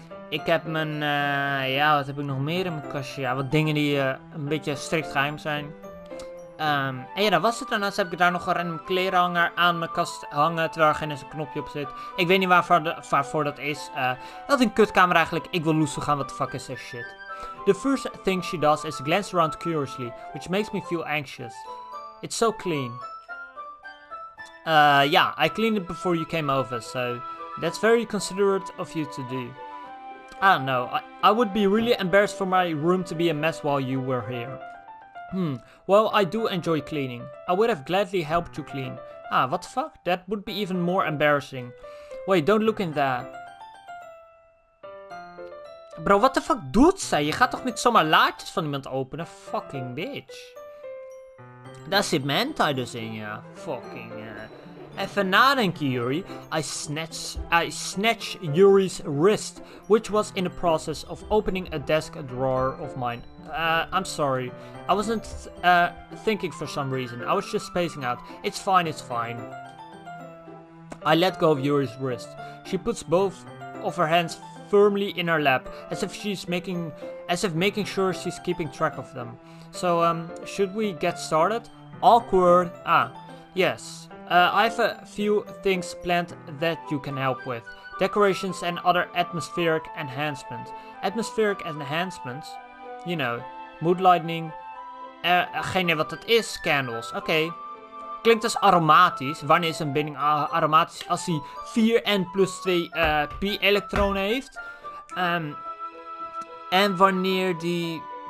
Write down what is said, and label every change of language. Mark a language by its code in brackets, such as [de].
[nl] Ik heb mijn, ja, wat heb ik nog meer in mijn kastje? Ja, wat dingen die een beetje strikt geheim zijn. En ja, dat was het. Daarnaast heb ik daar nog een random klerenhanger aan mijn kast hangen, terwijl er geen eens een knopje op zit. Ik weet niet waarvoor dat is. Dat is een kutkamer eigenlijk. Ik wil loesoe gaan, [en] what the fuck is this shit? The first thing she does is glance around curiously, which makes me feel anxious. It's so clean. Yeah, I cleaned it before you came over, so that's very considerate of you to do. I don't know, I would be really embarrassed for my room to be a mess while you were here. Well, I do enjoy cleaning. I would have gladly helped you clean. Ah, what the fuck? That would be even more embarrassing. Wait, don't look in there. Bro, what the fuck [nl] doet zij? Je gaat toch niet zomaar laadjes van iemand openen? Fucking bitch. Daar zit mijn hentai dus in, ja. Fucking, Even nadenken, Yuri. [en] I snatched Yuri's wrist, which was in the process of opening a desk drawer of mine. I'm sorry. I wasn't thinking for some reason. I was just spacing out. It's fine, it's fine. I let go of Yuri's wrist. She puts both of her hands firmly in her lap, as if making sure she's keeping track of them. So, should we get started? Awkward. Ah, yes. I have a few things planned that you can help with. Decorations and other atmospheric enhancements. Atmospheric enhancements? You know, mood lightning. [nl] Geen idee wat dat is. Candles. Oké. Klinkt als aromatisch. Wanneer is een binding aromatisch? Als hij 4 n plus 2 pi-elektronen heeft. En wanneer die...